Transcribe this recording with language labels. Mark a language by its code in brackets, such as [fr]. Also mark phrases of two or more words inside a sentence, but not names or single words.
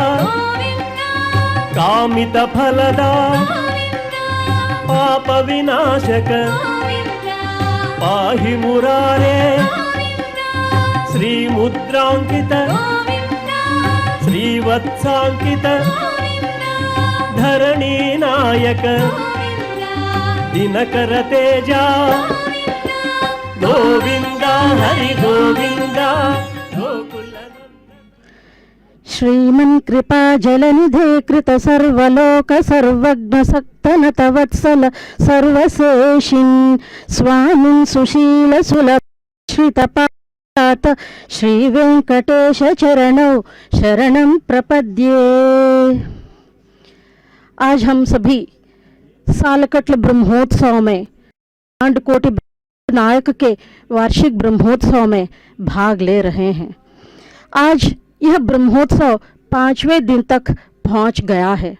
[sa] కామిత ఫలదా పాప వినాశక పాహి మురారే శ్రీముద్రాంకిత శ్రీవత్సాంకిత ధరణీ నాయక దినకర తేజ గోవింద హరి గోవింద శ్రీమన్ కృపా జలనిధే కృత సర్వలోక సర్వజ్ఞ సక్తనత వత్సల సర్వశేషిన్ స్వామిన్ సుశీల సులభ जगन्नाथ श्री वेंकटेश चरणौ शरणं प्रपद्ये। [hi] आज हम सभी सालकट्ल ब्रह्मोत्सव में कांडकोटि नायक के वार्षिक ब्रह्मोत्सव में भाग ले रहे हैं। आज यह ब्रह्मोत्सव 5वें दिन तक पहुंच गया है।